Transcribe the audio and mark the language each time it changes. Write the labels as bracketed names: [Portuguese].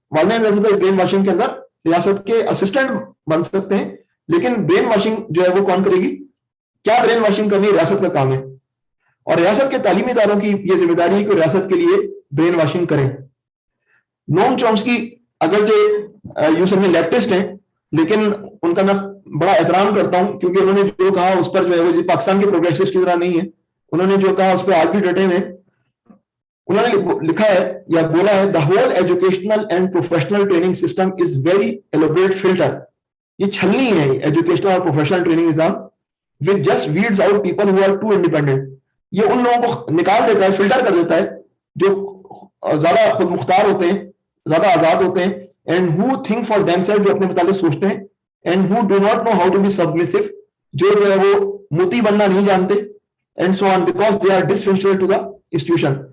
[Urdu] والدین ویسے تو اس برین واشنگ کے اندر ریاست کے اسسٹنٹ بن سکتے ہیں, لیکن برین واشنگ جو ہے وہ کون کرے گی؟ کیا برین واشنگ کرنی ریاست کا کام ہے, اور ریاست کے تعلیمی اداروں کی یہ ذمہ داری ہے کہ ریاست کے لیے برین واشنگ کریں. نوم چومسکی اگرچہ یوں سمجھیں لیفٹسٹ ہیں, لیکن ان کا میں بڑا احترام کرتا ہوں, کیونکہ انہوں نے جو کہا اس پر جو ہے وہ پاکستان کے پروگریسسٹ کی طرح نہیں ہے, انہوں نے جو کہا اس پہ آج بھی ڈٹے ہوئے. انہوں نے لکھا ہے یا بولا ہے [English] the whole educational and professional training system is very elaborate filter. [Urdu] یہ چھلنی ہے ایجوکیشنل اور پروفیشنل ٹریننگ نظام [English] which just weeds out people who are too independent. [Urdu] یہ ان لوگوں کو نکال دیتا ہے, فلٹر کر دیتا ہے جو زیادہ خود مختار ہوتے ہیں, زیادہ آزاد ہوتے ہیں, [English] and who think for themselves, [Urdu] جو اپنے متعلق سوچتے ہیں, [English] and who do not know how to be submissive, [Urdu] جو ہے وہ مطیع بننا نہیں جانتے, [English] and so on, because they are dysfunctional to the institution.